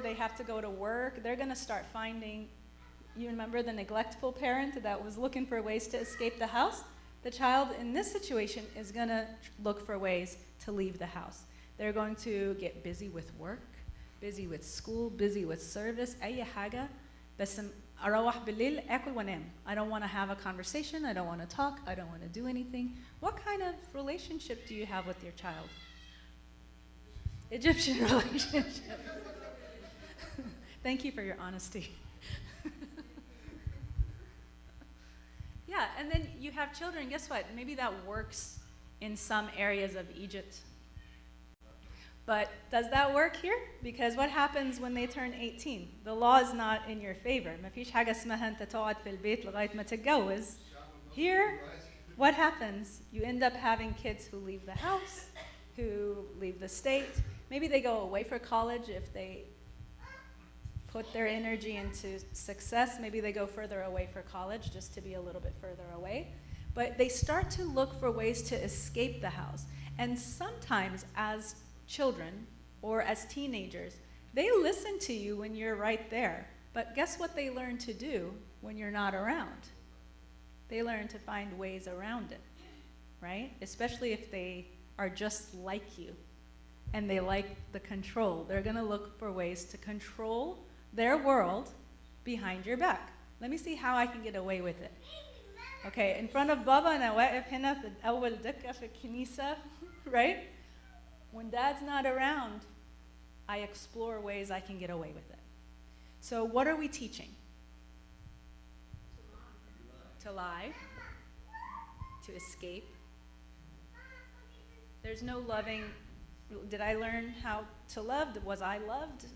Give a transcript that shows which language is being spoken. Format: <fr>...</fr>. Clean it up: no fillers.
<en>They have to go to work. They're going to start finding, you remember the neglectful parent that was looking for ways to escape the house? The child in this situation is going to look for ways to leave the house. They're going to get busy with work, busy with school, busy with service,</en> <ar>أي حاجة. بس أروح بالليل أكل وأنام.</ar> <en>I don't want to have a conversation. I don't want to talk. I don't want to do anything. What kind of relationship do you have with your child? Egyptian relationship. Thank you for your honesty. Yeah, and then you have children, guess what? Maybe that works in some areas of Egypt. But does that work here? Because what happens when they turn 18? The law is not in your favor.</en> <ar>ما فيش حاجة اسمها أنت تقعد في البيت لغاية ما تتجوز.</ar> <en>Here, what happens? You end up having kids who leave the house, who leave the state. Maybe they go away for college if they put their energy into success. Maybe they go further away for college just to be a little bit further away. But they start to look for ways to escape the house. And sometimes as children or as teenagers, they listen to you when you're right there. But guess what they learn to do when you're not around? They learn to find ways around it, right? Especially if they are just like you. and they like the control. They're going to look for ways to control their world behind your back. Let me see how I can get away with it. Okay, in front of</en> <ar>Baba أنا واقف هنا في أول دكة في الكنيسة, right?</ar> <en>When Dad's not around, I explore ways I can get away with it. So what are we teaching? To lie, to escape. There's no loving. Did I learn how to love? Was I loved?</en>